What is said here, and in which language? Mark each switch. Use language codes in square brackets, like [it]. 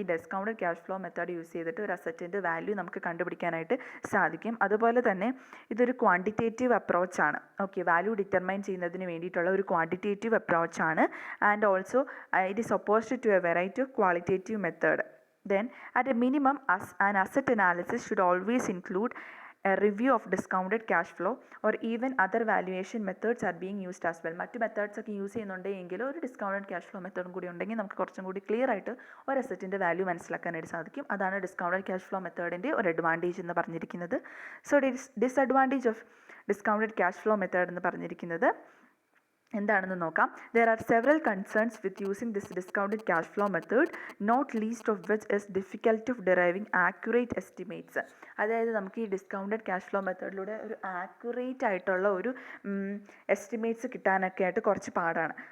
[ml] ഈ discounted cash flow method use ചെയ്തിട്ട് ഒരു അസറ്റിൻ്റെ വാല്യൂ നമുക്ക് കണ്ടുപിടിക്കാനായിട്ട് സാധിക്കും. അതുപോലെ തന്നെ ഇതൊരു ക്വാണ്ടിറ്റേറ്റീവ് അപ്രോച്ചാണ്. ഓക്കെ, വാല്യൂ ഡിറ്റർമൈൻ ചെയ്യുന്നതിന് വേണ്ടിയിട്ടുള്ള ഒരു quantitative അപ്രോച്ചാണ്. [en] And also it is opposite to a variety of qualitative method. Then, at a minimum, an asset analysis should always include a review of discounted cash flow or even other valuation methods are being used as well. [ml] മറ്റു methods ഒക്കെ use ചെയ്യുന്നുണ്ടെങ്കിൽ ഒരു discounted cash flow മെത്തേഡും കൂടി ഉണ്ടെങ്കിൽ നമുക്ക് കുറച്ചും കൂടി clear ആയിട്ട് ഒരു അസറ്റിൻ്റെ വാല്യൂ മനസ്സിലാക്കാനായിട്ട് സാധിക്കും. അതാണ് ഡിസ്കൗണ്ടഡ് ക്യാഷ് ഫ്ലോ മെത്തേഡിൻ്റെ ഒരു അഡ്വാൻറ്റേജ് എന്ന് പറഞ്ഞിരിക്കുന്നത്. So disadvantage of discounted cash flow method എന്ന് പറഞ്ഞിരിക്കുന്നത് എന്താണെന്ന് നോക്കാം. [en] There are several concerns with using this discounted cash flow method, not least of which is difficulty of deriving accurate estimates. [ml] അതായത് നമുക്ക് ഈ ഡിസ്കൗണ്ടഡ് ക്യാഷ് ഫ്ലോ മെത്തേഡിലൂടെ ഒരു accurate ആയിട്ടുള്ള ഒരു എസ്റ്റിമേറ്റ്സ് കിട്ടാനൊക്കെ ആയിട്ട് കുറച്ച് പാടാണ്.